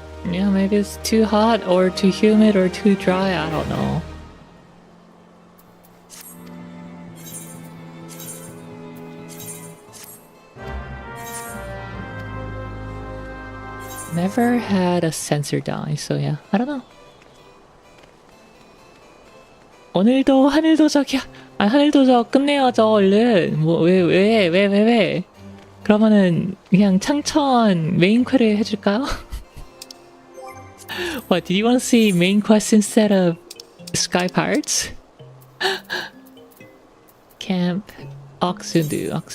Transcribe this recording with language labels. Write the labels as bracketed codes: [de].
[en] Yeah, maybe it's too hot or too humid or too dry, I don't know. Never had a sensor die, so yeah, I don't know. [ko] 오늘도 하늘도적이야. 아, 하늘도적 끝내야죠, 얼른. 뭐, 왜. 그러면은 그냥 창천 메인 퀘를 해줄까요? [en] What, did you want to see main quest instead of Sky Pirates? Camp Oxundu.